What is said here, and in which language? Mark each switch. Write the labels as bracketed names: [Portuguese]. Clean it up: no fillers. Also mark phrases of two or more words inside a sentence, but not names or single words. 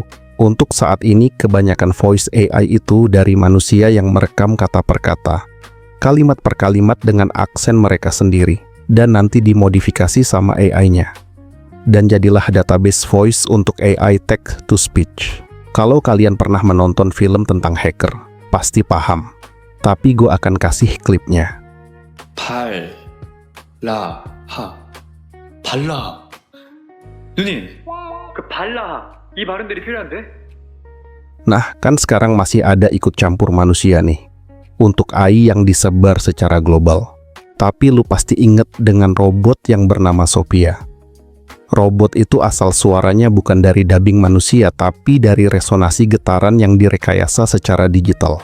[Indonesian] Untuk saat ini, kebanyakan [English] voice AI [Indonesian] itu dari manusia yang merekam kata per kata, kalimat per kalimat dengan aksen mereka sendiri, dan nanti dimodifikasi sama AI-nya. dan jadilah [English] database voice [Indonesian] untuk [English] AI text to speech. [Indonesian] Kalau kalian pernah menonton film tentang hacker, pasti paham. Tapi gue akan kasih klipnya. [Korean] 발라. 누님, 그 발라 이 발음들이 필요한데? [Indonesian] Nah, kan sekarang masih ada ikut campur manusia nih, untuk AI yang disebar secara global. Tapi lu pasti inget dengan robot yang bernama Sophia. Robot itu asal suaranya bukan dari dubbing manusia, tapi dari resonasi getaran yang direkayasa secara digital.